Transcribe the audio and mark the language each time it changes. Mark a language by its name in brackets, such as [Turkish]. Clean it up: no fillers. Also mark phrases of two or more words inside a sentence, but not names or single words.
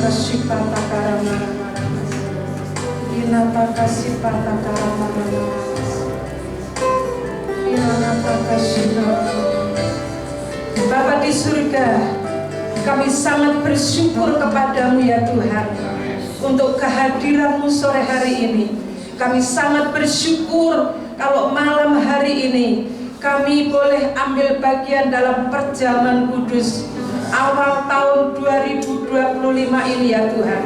[Indonesian] sipata karamara inataka sipata karamara inataka sipata. Bapa di surga, kami sangat bersyukur kepadamu ya Tuhan untuk kehadiranmu sore hari ini. Kami sangat bersyukur kalau malam hari ini kami boleh ambil bagian dalam perjamuan kudus awal tahun 2025 ini ya Tuhan.